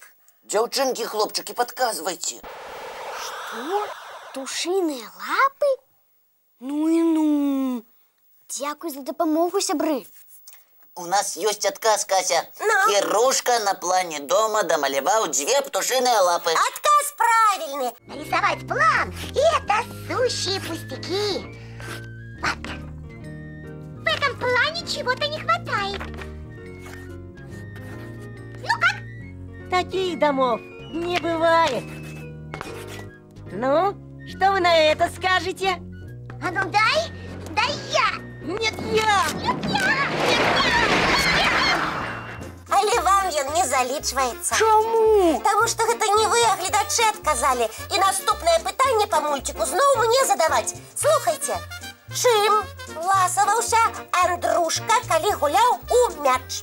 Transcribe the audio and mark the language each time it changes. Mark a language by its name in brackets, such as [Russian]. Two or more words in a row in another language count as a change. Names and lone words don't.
[Belarusian] Дзяўчынкі, хлопчыкі, падказвайце. Што? Тушыныя лапы? Ну і ну. Дзякуй за дапамогу, сябры. У нас ёсць адказ, Кася. Ну? Кірушка на плане дома дамаляваў 2 птушыныя лапы. [Russian] Отказ правильный. Рисовать план – это сущие пустяки. Вот. В этом плане чего-то не хватает. Ну как? Таких домов не бывает. Ну, Что вы на это скажете? А ну дай, дай я. Нет, я! [Belarusian] Але вам ён не залічваецца. Чому? Таму што гэта не вы, а гледачы адказалі. І наступнае пытанне па мульціку зноў мне задаваць. Слухайце, чым ласаваўся Андрушка, калі гуляў у мяч?